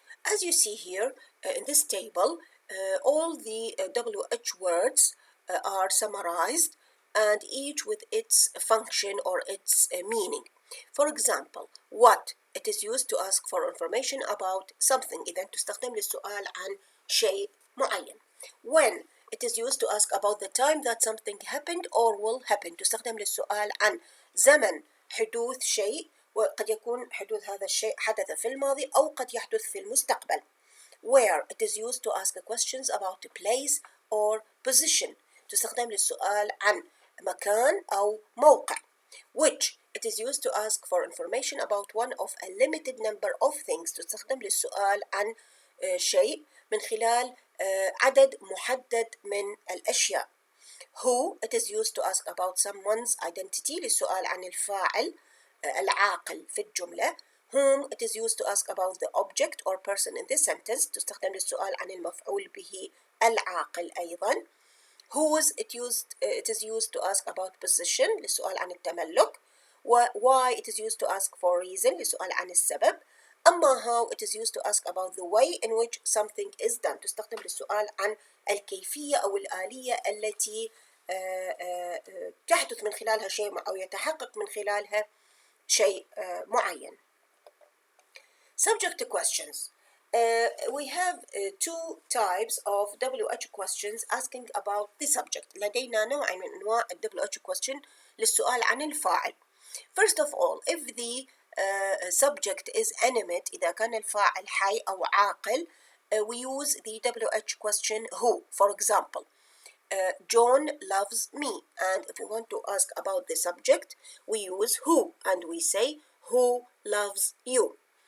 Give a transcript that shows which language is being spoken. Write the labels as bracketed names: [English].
[English] As you see here in this table, all the WH words are summarized, and each with its function or its meaning. For example, what, it is used to ask for information about something. [Arabic] إذا تستخدم للسؤال عن شيء معين. [English] When, it is used to ask about the time that something happened or will happen. [Arabic] تستخدم للسؤال عن زمن حدوث شيء، وقد يكون حدوث هذا الشيء حدث في الماضي أو قد يحدث في المستقبل. [English] Where, it is used to ask questions about a place or position. [Arabic] تستخدم للسؤال عن مكان أو موقع. [English] Which, it is used to ask for information about one of a limited number of things. [Arabic] تستخدم للسؤال عن شيء من خلال عدد محدد من الأشياء. [English] Who, it is used to ask about someone's identity. [Arabic] للسؤال عن الفاعل العاقل في الجملة. [English] Whom, it is used to ask about the object or person in this sentence. [Arabic] تستخدم للسؤال عن المفعول به العاقل أيضا. [English] Whose, it is used to ask about position. [Arabic] للسؤال عن التملك. [English] Why, it is used to ask for reason. [Arabic] للسؤال عن السبب. أما [English] how, it is used to ask about the way in which something is done. [Arabic] تستخدم للسؤال عن الكيفية أو الآلية التي تحدث من خلالها شيء أو يتحقق من خلالها شيء معين. [English] Subject questions. We have two types of WH questions asking about the subject. [Arabic] لدينا نوع من أنواع WH question للسؤال عن الفاعل. [English] First of all, if the subject is animate, [Arabic] إذا كان الفاعل حي أو عاقل, [English] we use the WH question who. For example, John loves me, and if we want to ask about the subject, we use who, and we say who loves you.